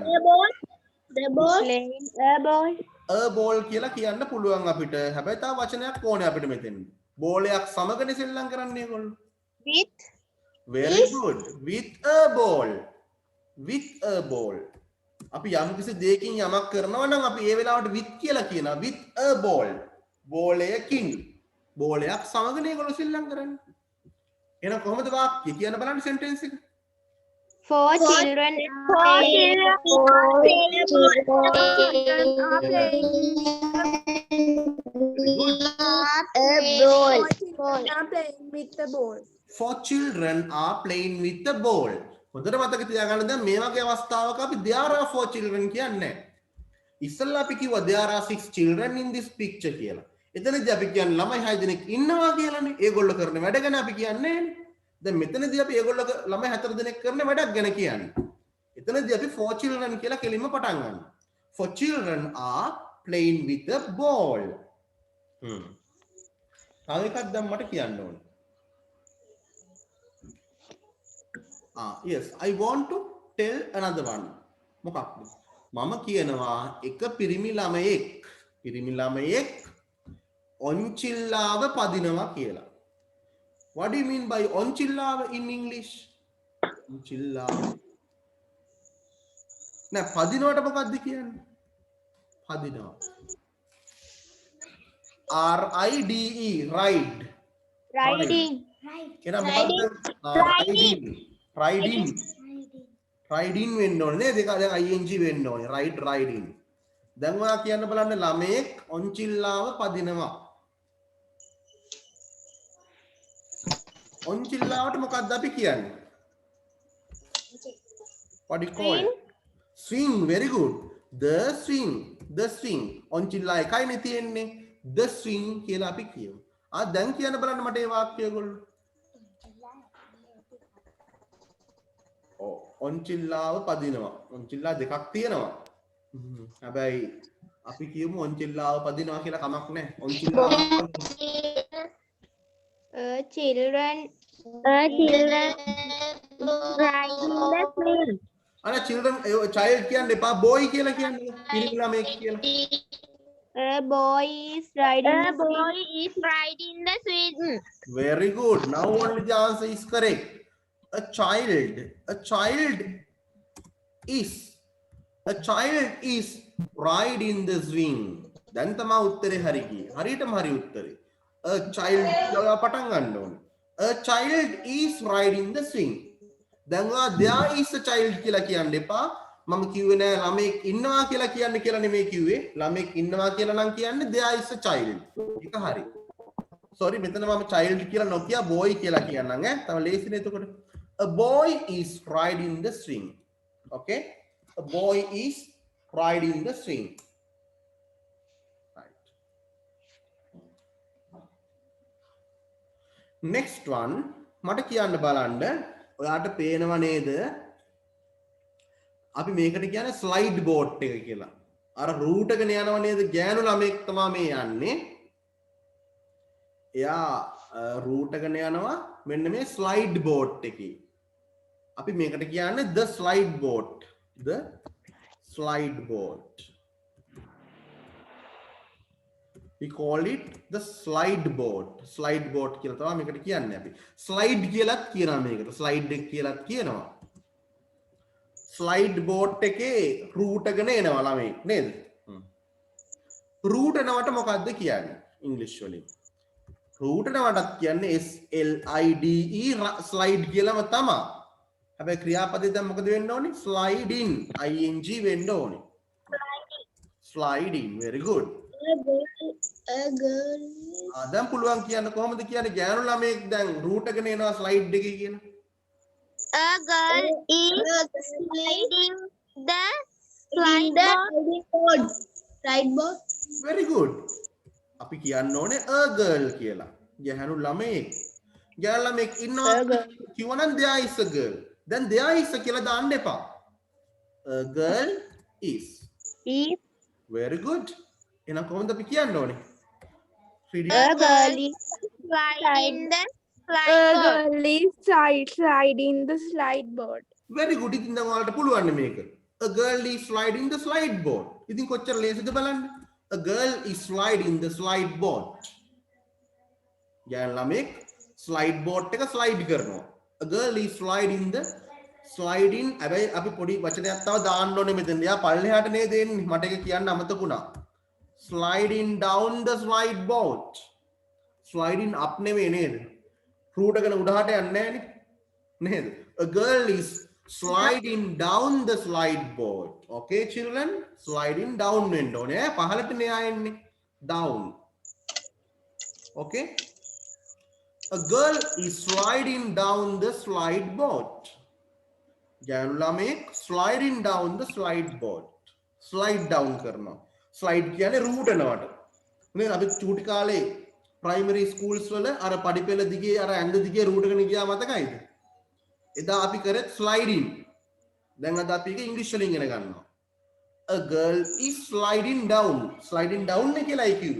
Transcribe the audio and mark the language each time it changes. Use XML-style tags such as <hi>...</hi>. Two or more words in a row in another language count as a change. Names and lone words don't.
<en>The ball. Playing a ball.</en> <si>බෝල් කියලා කියන්න පුළුවන් අපිට. හැබැයි තව වචනයක් ඕනේ අපිට මෙතන. බෝලයක් සමගනේ සෙල්ලම් කරන්නේ ඒගොල්ලෝ.</si> <en>With. Very good. With a ball. With a ball.</en> <si>අපි යම් කිසි දෙයකින් යමක් කරනවා නම් අපි ඒ වෙලාවට with කියලා කියනවා.</si> <en>With a ball.</en> <si>බෝලයකින්. බෝලයක් සමගනේ ඒගොල්ලෝ සෙල්ලම් කරන්නේ. එහෙනම් කොහොමද වාක්‍ය කියන්න බලන්න sentence එක.</si> <en>Four children Four children are playing Very good. with the ball. 4 children are playing with the ball.</en> <si>හොඳට මතක තියාගන්න දැන් මේ වගේ අවස්ථාවක අපි</si> <en>there are 4 children</en> <si>කියන්නේ නැහැ. ඉස්සෙල්ලා අපි කිව්වා</si> <en>there are 6 children in this picture</en> <si>කියලා. එතනදී අපි කියන්නේ ළමයි 6 දෙනෙක් ඉන්නවා කියලානේ. ඒගොල්ලෝ කරන වැඩ ගැන අපි කියන්නේ නැහැ. දැන් මෙතනදී අපි ඒගොල්ලෝ ළමයි 4 දෙනෙක් කරන වැඩක් ගැන කියන්නේ. එතනදී අපි 4 children කියලා කෙලින්ම පටන් ගන්නවා.</si> <en>4 children are playing with a ball.</en> <si>තව එකක් දැන් මට කියන්න ඕනේ.</si> <en>Yes, I want to tell another one.</en> <si>මොකක්ද? මම කියනවා එක පිරිමි ළමයෙක් ඔන්චිල්ලාව පදිනවා කියලා.</si> <en>What do you mean by ඔන්චිල්ලාව in English?</en> <si>ඔන්චිල්ලාව. නෑ පදිනවට මොකක්ද කියන්නේ? පදිනවා.</si> <en>RIDE ride. Riding.</en> <si>එහෙනම් මොකක්ද? riding වෙන්න ඕනේ නේද? ඒක දැන් ing වෙන්න ඕනේ. riding. දැන් ඔයා කියන්න බලන්න ළමයෙක් ඔන්චිල්ලාව පදිනවා. ඔන්චිල්ලාවට මොකක්ද අපි කියන්නේ?</si> <en>What do you call it? Swing. Very good. The swing.</en> <si>ඔන්චිල්ලා එකයිනේ තියෙන්නේ.</si> <en>The swing</en> <si>කියලා අපි කියමු. දැන් කියන්න බලන්න මට මේ වාක්‍යය ඔයගොල්ලෝ. ඔන්චිල්ලාව පදිනවා. ඔන්චිල්ලා දෙකක් තියෙනවා. හැබැයි අපි කියමු ඔන්චිල්ලාව පදිනවා කියලා කමක් නැහැ. ඔන්චිල්ලාව</si> <en>Children</en> <si>අර</si> <en>children child</en> <si>කියන්න එපා boy කියලා කියන්නේ. පිරිමි ළමයෙක් කියලා.</si> <en>a boy is riding the swing. Very good. Now only the answer is correct. A child is riding the swing.</en> <si>දැන් තමයි උත්තරේ හරි ගියේ. හරියටම හරි උත්තරේ.</si> <en>A child</en> <si>පටන් ගන්න ඕනේ.</si> <en>A child is riding the swing.</en> <si>දැන් ඔයා</si> <en>there is a child</en> <si>කියලා කියන්න එපා. මම කිව්වේ නෑ ළමෙක් ඉන්නවා කියලා කියන්නේ කියලා නෙමෙයි කිව්වේ. ළමෙක් ඉන්නවා කියලා නම් කියන්නේ</si> <en>there is a child.</en> <si>ඒක හරි. sorry මෙතන මම child කියලා නොකිය boy කියලා කියන්නම් ඈ. තව ලේසිනේ එතකොට.</si> <en>A boy is riding the swing. Okay? A boy is riding the swing. Right. Next one</en> <si>මට කියන්න බලන්න. ඔයාට පේනව නේද? අපි මේකට කියන්නේ</si> <en>slide boat</en> <si>එක කියලා. අර රූට් එකගෙන යනව නේද? ගෑනු ළමෙක් තමයි මේ යන්නේ. එයා රූට් එකගෙන යනවා මෙන්න මේ</si> <en>slide boat</en> <si>එකේ. අපි මේකට කියන්නේ</si> <en>the slide boat. The slide boat. We call it the slide boat. Slide boat</en> <si>කියලා තමයි මේකට කියන්නේ අපි. slide කියලාත් කියනවා මේකට. slide එක කියලාත් කියනවා.</si> <en>slide boat</en> <si>එකේ route එකගෙන එනවා ළමයි නේද? route එනවට මොකද්ද කියන්නේ? English වලින්. route එනවටත් කියන්නේ</si> <en>SLIDE slide</en> <si>කියලාම තමයි. හැබැයි ක්‍රියාපදේ දැන් මොකද වෙන්න ඕනේ?</si> <en>slide in ing</en> <si>වෙන්න ඕනේ.</si> <en>slide in. Very good.</en> <si>දැන් පුළුවන් කියන්න කොහොමද කියන්නේ ගෑනු ළමයෙක් දැන් route එකගෙන එනවා slide එකේ කියන.</si> <en>A girl is sliding the slide board. Very good.</en> <si>අපි කියන්න ඕනේ</si> <en>a girl</en> <si>කියලා. ගැහැණු ළමයෙක්. ගැහැණු ළමයෙක් ඉන්නවා කිව්වනම්</si> <en>there is a girl.</en> <si>දැන්</si> <en>there is</en> <si>කියලා දාන්න එපා.</si> <en>A girl is. Very good.</en> <si>එහෙනම් කොහොමද අපි කියන්න ඕනේ?</si> <en>a girl is Sliding the sliding the slide board. Very good.</en> <si>ඉතින් දැන් ඔයාලට පුළුවන් මේක.</si> <en>A girl is sliding the slide board.</en> <si>ඉතින් කොච්චර ලේසිද බලන්න.</si> <en>A girl is sliding the slide board.</en> <si>ගැහැණු ළමෙක්</si> <en>slide board</en> <si>එක slide කරනවා.</si> <en>A girl is sliding the sliding.</en> <si>හැබැයි අපි පොඩි වචනයක් තව දාන්න ඕනේ මෙතන. එයා පල්ලෙහාට නේද එන්නේ. මට ඒක කියන්න අමතකුණා.</si> <en>Sliding down the slide board. Sliding up</en> <si>නෙවෙයි නේද? root එක උඩහට යන්නේ නැහැ නේද?</si> <en>A girl is sliding down the slide board. Okay children, sliding down</en> <si>වෙන්න ඕනේ. පහළට නේ ආයෙන්නේ.</si> <en>Down. Okay? A girl is sliding down the slide board.</en> <si>ගෑනු ළමෙක්</si> <en>sliding down the slide board. Slide down</en> <si>කරනවා. Slide කියන්නේ root යනවට. නේද? අපි චූටි කාලේ</si> <en>primary schools</en> <si>වල අර පඩිපෙළ දිගේ අර ඇඳ දිගේ root එකන ගියා මතකයිද? එදා අපි කරේ sliding. දැන් අද අපි ඒක ඉංග්‍රීසි වලින් ඉගෙන ගන්නවා.</si> <en>A girl is sliding down. Sliding down</en> <si>නේ කියලායි කිව්වේ.</si>